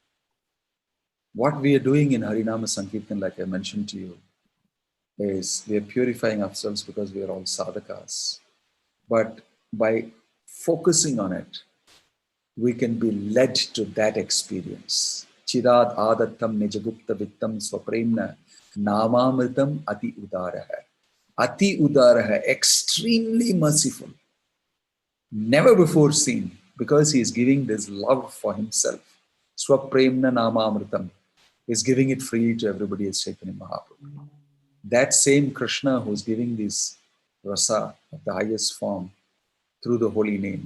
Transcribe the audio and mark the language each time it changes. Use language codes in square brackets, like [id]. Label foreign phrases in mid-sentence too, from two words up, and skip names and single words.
[en] What we are doing in Harinama Sankirtan, like I mentioned to you, is we are purifying ourselves because we are all sadhakas. But by focusing on it, we can be led to that experience. [sa] Chirad adattam nijagupta vittam swapremna namamritam ati udaraha. Ati udaraha, [en] extremely merciful, never before seen, because he is giving this love for himself. [sa] Swapremna namamritam [en] is giving it freely to everybody as Chaitanya Mahaprabhu. That same Krishna who's giving this rasa of the highest form through the holy name.